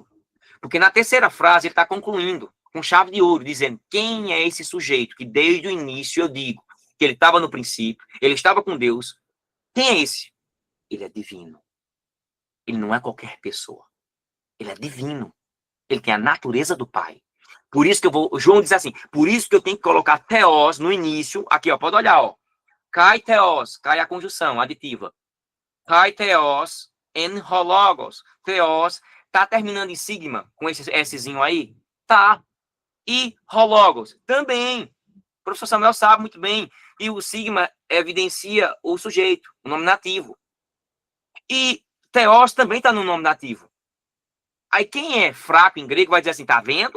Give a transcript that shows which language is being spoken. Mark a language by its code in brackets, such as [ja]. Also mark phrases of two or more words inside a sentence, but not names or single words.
[pt] Porque na terceira frase ele está concluindo com chave de ouro, dizendo quem é esse sujeito que desde o início eu digo que ele estava no princípio, ele estava com Deus. Quem é esse? Ele é divino. Ele não é qualquer pessoa. Ele é divino. Ele tem a natureza do Pai. Por isso que João diz assim, por isso que eu tenho que colocar theos no início, aqui, ó, pode olhar, ó. [el] Καὶ θεὸς, [pt] kai a conjunção aditiva. [el] Καὶ θεὸς ἦν ὁ λόγος. [pt] Theos tá terminando em sigma com esse Szinho aí? Tá. E hologos também. O professor Samuel sabe muito bem. E o sigma evidencia o sujeito, o nominativo. E theos também está no nominativo. Aí quem é fraco em grego vai dizer assim, tá vendo?